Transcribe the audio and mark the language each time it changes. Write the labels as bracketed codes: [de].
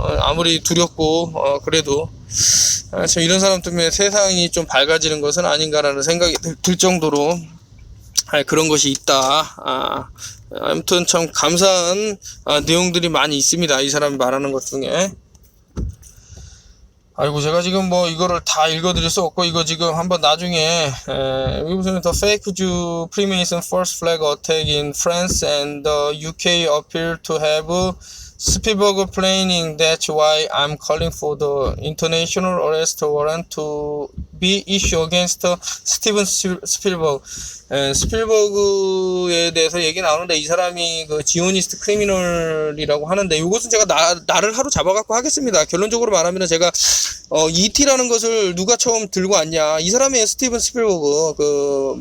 [ko] 아무리 두렵고 그래도 참 이런 사람 때문에 세상이 좀 밝아지는 것은 아닌가라는 생각이 들 정도로 그런 것이 있다. 아무튼 참 감사한 내용들이 많이 있습니다, 이 사람이 말하는 것 중에. 아이고, 제가 지금 뭐 이거를 다 읽어드릴 수 없고, 이거 지금 한번 나중에 여기 보시면 [en] The Fake Jew Freemason First Flag Attack in France and the UK appear to have Spielberg planning. That's why I'm calling for the international arrest warrant to be issued against Steven Spielberg. [ko] 스필버그에 대해서 얘기 나오는데, 이 사람이 그 지오니스트 크리미널이라고 하는데, 이것은 제가 나를 하루 잡아갖고 하겠습니다. 결론적으로 말하면 제가 E.T.라는 것을 누가 처음 들고 왔냐, 이 사람이 스티븐 스필버그.